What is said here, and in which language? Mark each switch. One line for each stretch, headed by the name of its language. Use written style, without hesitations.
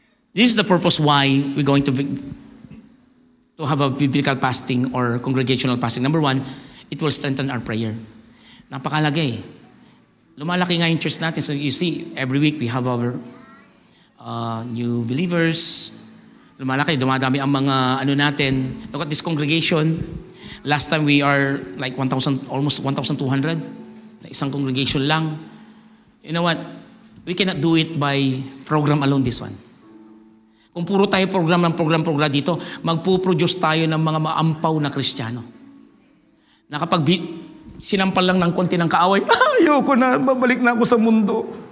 English: This is the purpose why we're going to have a biblical fasting or congregational fasting. Number one, it will strengthen our prayer.
Filipino: Napakalagay. Lumalaki nga yung church natin.
English: So you see, every week we have our new believers.
Filipino: Lumalaki, dumadami ang mga natin.
English: Look at this congregation. Last time we are like 1,000, almost 1,200.
Filipino: Isang congregation lang.
English: You know what? We cannot do it by program alone, this one.
Filipino: Kung puro tayo program dito, magpuproduce tayo ng mga maampaw na Kristiyano. Na kapag sinampal lang ng konti ng kaaway, ayoko na, babalik na ako sa mundo.